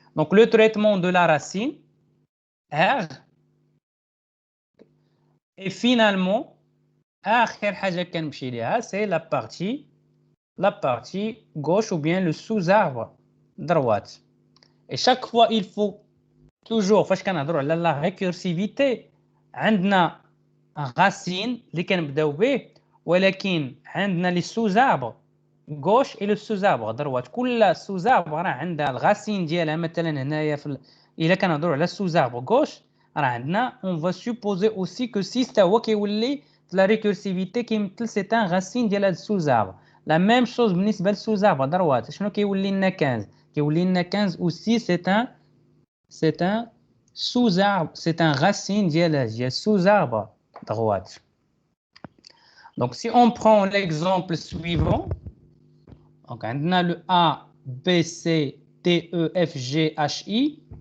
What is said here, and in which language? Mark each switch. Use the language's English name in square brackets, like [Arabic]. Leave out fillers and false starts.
[French] Donc le traitement de la racine R et finalement [Arabic] آخر حاجة كنمشي ليها [French] c'est la partie gauche ou bien le sous-arbre droite. Et chaque fois il faut toujours [Arabic] فاش كنهضروا على [French] la récursivité عندنا racine [Arabic] اللي كنبداو به ولكن عندنا [French] les sous-arbres gauche et le sous-arbre droite. [Arabic] كل sous-arbre راه عندها الغاسين ديالها مثلا هنايا الا كنهضروا على sous-arbre gauche راه عندنا [French] on va supposer aussi que [Arabic] 6 حتى هو كيولي la récursivité كيمثل c'est un racine ديال هذا sous-arbre. [French] La même chose بالنسبه للسوزاربر droite [Arabic] شنو كيولي لنا 15 كيولي لنا 15 [French] aussi c'est un sous-arbre, c'est un racine ديال sous-arbre droite. Donc si on prend l'exemple suivant, donc on a le A, B, C, D, E, F, G, H, I.